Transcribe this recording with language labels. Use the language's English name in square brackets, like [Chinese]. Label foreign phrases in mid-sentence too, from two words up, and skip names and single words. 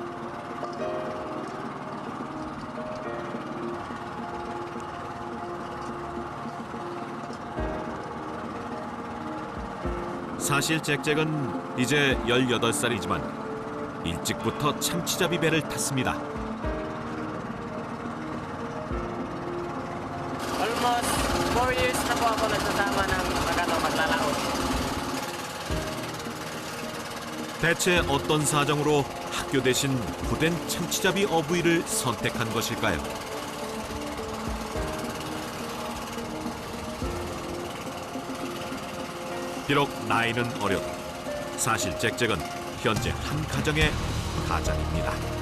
[Korean] 사실 잭잭은 이제 18살이지만 일찍부터 참치잡이 배를 탔습니다. [English] Almost 4 years [Filipino] na po ako nagsasama ng maglalaot. [Korean] 대체 어떤 사정으로 학교 대신 고된 참치잡이 어부일을 선택한 것일까요? 비록 나이는 어려도 사실 잭잭은 현재 한 가정의 가장입니다.